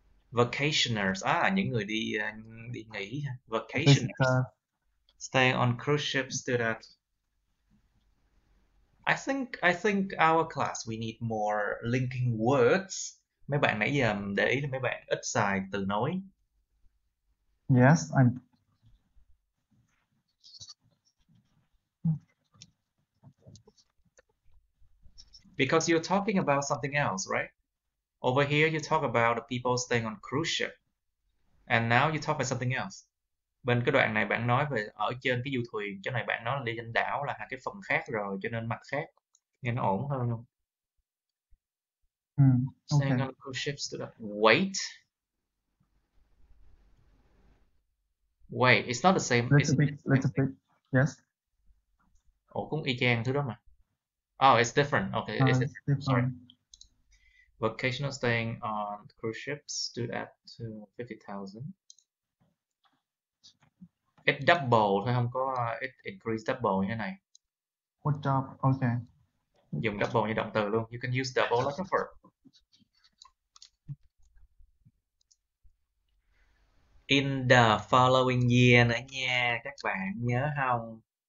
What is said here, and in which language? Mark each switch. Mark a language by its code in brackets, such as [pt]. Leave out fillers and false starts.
[vi] Vacationers, những người đi nghỉ. [en] Vacationers, stay on cruise ships, do that. I think our class we need more linking words. [vi] Mấy bạn nãy giờ để ý là mấy bạn ít xài từ nối. [en] Yes, because you're talking about something else, right? Over here you talk about the people staying on cruise ship, and now you talk about something else. [vi] Bên cái đoạn này bạn nói về ở trên cái du thuyền, chỗ này bạn nói là đi trên đảo là cái phần khác rồi, cho nên mặt khác, nghe nó ổn hơn không? [en] Okay. Staying on cruise ships to that. Wait, it's not the same. Little bit. Yes. [vi] Ồ, cũng y chang thứ đó mà. [en] Oh, it's different. Okay, it's different. Sorry. Vocational staying on cruise ships stood at 50,000. It double [vi] thôi, không có [en] it increase double [vi] như thế này. [en] What job? Okay. [vi] Dùng double như động từ luôn. [en] You can use double like a verb. In the following year [vi] nữa nha, các bạn nhớ không?